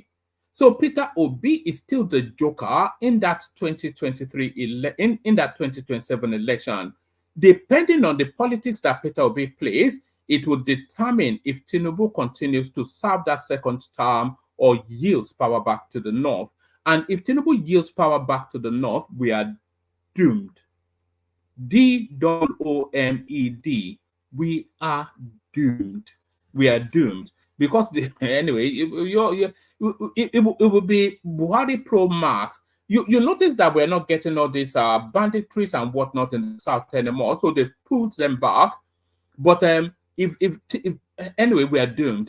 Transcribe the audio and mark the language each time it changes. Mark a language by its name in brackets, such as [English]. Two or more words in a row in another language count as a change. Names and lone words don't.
[English] So Peter Obi is still the joker in that 2023 in that 2027 election. Depending on the politics that Peter Obi plays, it will determine if Tinubu continues to serve that second term or yields power back to the north. And if Tinubu yields power back to the north, we are doomed. D-O-O-M-E-D. We are doomed. We are doomed. Because, anyway, it will be Buhari pro Max. You notice that we're not getting all these banditries and whatnot in the South anymore. So they've pulled them back. But if anyway, we are doomed.